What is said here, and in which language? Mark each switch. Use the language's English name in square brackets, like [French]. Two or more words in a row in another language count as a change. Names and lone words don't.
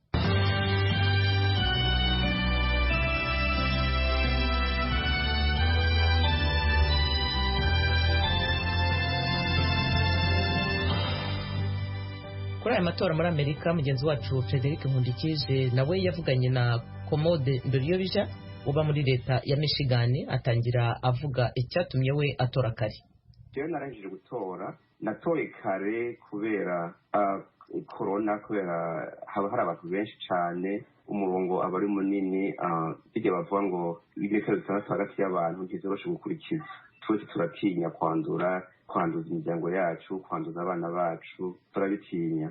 [Kinyarwanda] Kuri aya matora muri Amerika, mugenzi wacu Frederic Nkundikije nawe yavuganye na Komode Ndoriyobija uba muri leta ya Michigan, atangira avuga icyatumye we atora kare. Jewe narangije gutora, natoye kare kubera corona, kubera haba hari abantu benshi cyane, umurongo aba ari munini, bijya bavuga ngo ibintu bitandatu hagati y'abantu ntizoroshe gukurikiza. Twese turatinya kwanduza imiryango yacu, kwanduza abana bacu, turabitinya.